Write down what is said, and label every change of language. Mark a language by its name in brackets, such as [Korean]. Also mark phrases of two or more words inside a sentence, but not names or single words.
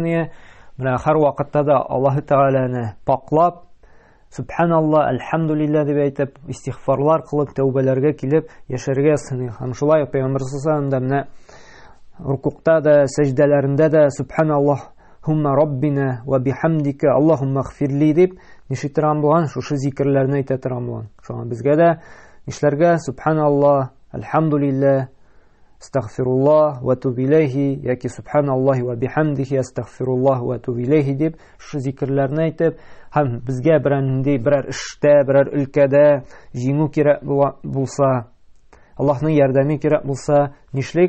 [Tatar] Менә һәр вакытта да Аллаһ Тәгаләне паклап, [Arabic] سبحان الله الحمد لله [Tatar] дип әйтеп, истигъфарлар кылып, тәүбәләргә килеп яшәргә сыный. Һәм шулай Пәйгамбәр [Arabic] صلى الله عليه [Tatar] менә рукукта да, сәҗдәләрендә дә [Arabic] سبحانك اللهم ربنا وبحمدك اللهم اغفر لي [Tatar] дип нишетрам булган, шушы зикрләрне әйтә торган булган. Шуңа безгә дә нишләргә? [Arabic] سبحان الله الحمد لله أستغفر الله وأتوب إليه, [Tatar] яки [Arabic] سبحان الله وبحمده أستغفر الله وأتوب إليه [Tatar] дип шушы зикрләрне әйтеп, һәм безгә берәр эштә, берәр өлкәдә җиңү кирәк булса, Аллаһның ярдәме кирәк булса, нишлик?